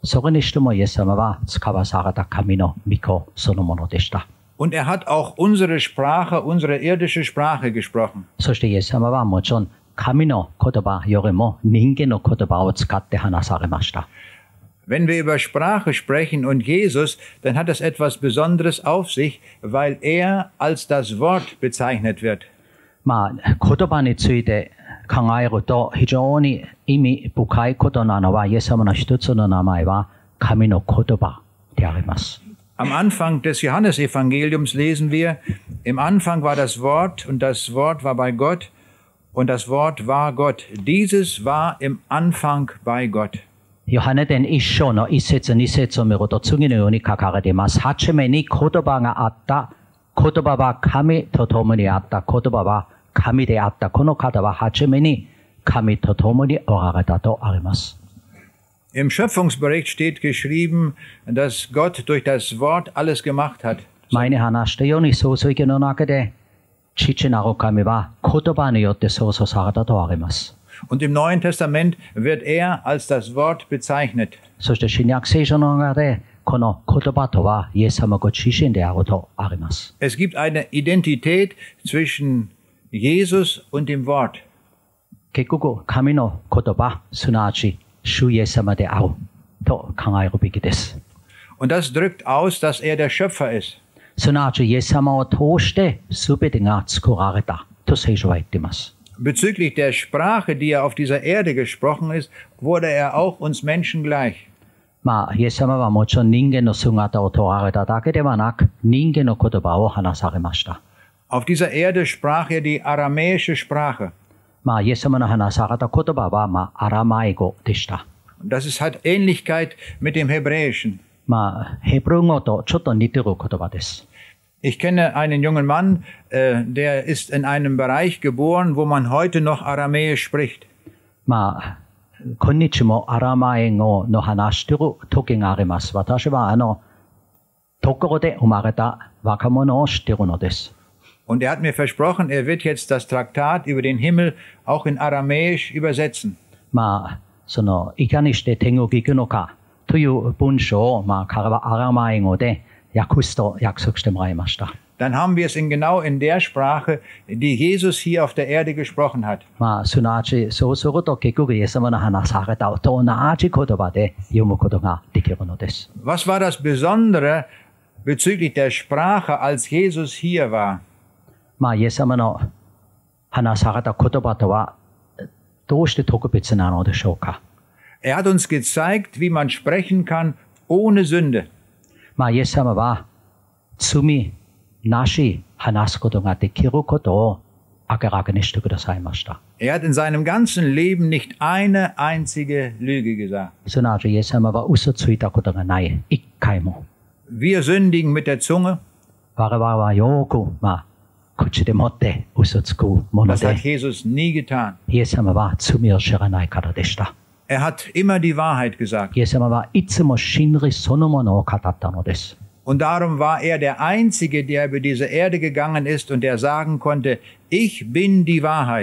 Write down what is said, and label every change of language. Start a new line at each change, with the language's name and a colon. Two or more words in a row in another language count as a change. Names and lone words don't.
Japanese: それにしてもイエス様は使わされた神の御子そのものでした。
German: Und er hat auch unsere Sprache, unsere irdische Sprache gesprochen.
Japanese: そしてイエス様はもちろん神の言葉よりも人間の言葉を使って話されました。
German: Wenn wir über Sprache sprechen und Jesus, dann hat das etwas Besonderes auf sich, weil er als das Wort bezeichnet wird.
Japanese: 言葉について考えると非常に意味深いことなのは、イエス様の一つの名前は神の言葉であります。
German: Am Anfang des Johannesevangeliums lesen wir, im Anfang war das Wort und das Wort war bei Gott und das Wort war Gott. Dieses war im Anfang bei Gott.
Japanese: ヨハネ伝一章の一節二節を見ると次のように書かれています。はじめに言葉があった。言葉は神と共にあった。言葉は神であった。この方ははじめに神と共におられたとあります。
German: Im Schöpfungsbericht steht geschrieben, dass Gott durch das Wort alles gemacht hat.
Japanese: 前に話したように創世記の中で父なる神は言葉によって創造されたとあります。
German: Und im Neuen Testament wird er als das Wort bezeichnet.
Japanese: そして新約聖書の中でこの言葉とはイエス様ご自身であるとあります。
German: Es gibt eine Identität zwischen Jesus und dem Wort.
Japanese: 結局神の言葉すなわち主イエス様であると考えるべきです。
German: Und das drückt aus, dass er der Schöpfer ist.
Japanese: すなわちイエス様を通して全てが作られたと聖書は言っています。
German: Bezüglich der Sprache, die er auf dieser Erde gesprochen ist, wurde er auch uns Menschen gleich.
Japanese: イエス様はもちろん人間の姿を問われただけではなく、人間の言葉を話されました。
German: Auf dieser Erde sprach er die aramäische Sprache.
Japanese: イエス様の話された言葉はアラマイ語でした。
German: Das hat Ähnlichkeit mit dem Hebräischen.
Japanese: ヘブル語とちょっと似てる言葉です。
German: Ich kenne einen jungen Mann, der ist in einem Bereich geboren, wo man heute noch Aramäisch spricht.
Japanese: 今日もアラマイ語の話している時があります。私はところで生まれた若者を知っているのです。
German: Und er hat mir versprochen, er wird jetzt das Traktat über den Himmel auch in Aramäisch übersetzen.
Japanese: いかにして天国行くのかという文章を彼はアラマイ語で訳すと約束してもらいました。
German: Dann haben wir es genau in der Sprache, die Jesus hier auf der Erde gesprochen hat.
Japanese: すなわちそうすると結局イエス様の話されたと同じ言葉で読むことができるのです。
German: Was war das Besondere bezüglich der Sprache, als Jesus hier war?
Japanese: イエス様の話された言葉とはどうして特別なのでしょうか。
German: Er hat uns gezeigt, wie man sprechen kann ohne Sünde.
Japanese: イエス様は罪なし話すことができることを明らかにしてくださいました。
German: Er hat in seinem ganzen Leben nicht eine einzige Lüge gesagt.
Japanese: すなわちイエス様は嘘ついたことがない一回も。
German: Wir sündigen mit der Zunge.
Japanese: 我々はよく口でもって嘘つくもの
German: Das hat で、 Jesus nie getan.
Japanese: イエス様は罪を知らないからでした。
German: Er hat immer die Wahrheit gesagt.
Japanese: イエス様はいつも真理そのものを語ったのです。
German: Und darum war er der Einzige, der über diese Erde gegangen ist und der sagen konnte, ich bin die Wahrheit.